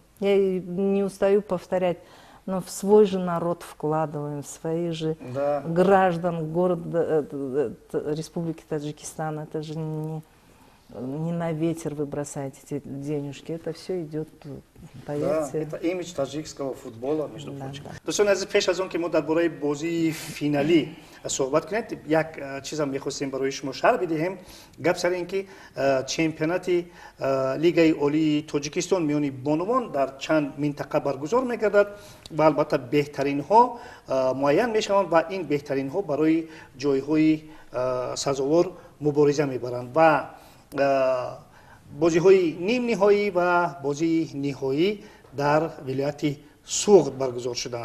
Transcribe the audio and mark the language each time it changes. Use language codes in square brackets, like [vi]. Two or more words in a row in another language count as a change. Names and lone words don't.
[ru] Я не устаю повторять, но в свой же народ вкладываем, в своих же граждан города, Республики Таджикистан. Это же не на ветер вы бросаете эти денежки, это все идет, поверьте. Да, это имидж таджикского футбола, между прочим. [tg] دوستان عزیز، پیش از اون که ما درباره بازی فینالی صحبت کنیم، یک چیز هم می‌خواستیم برای شما شرح بدهیم. گپ سر این که چمپیونات لیگ عالی تاجیکستان میانی بانوان در چند منطقه برگزار می‌گردد و البته بهترین ها معین میشوند و این بهترین ها برای جای‌های سزاوار مبارزه می‌برند و بازی های نیم نهایی و بازی نهایی در ولایت سوخت برگزار شدن.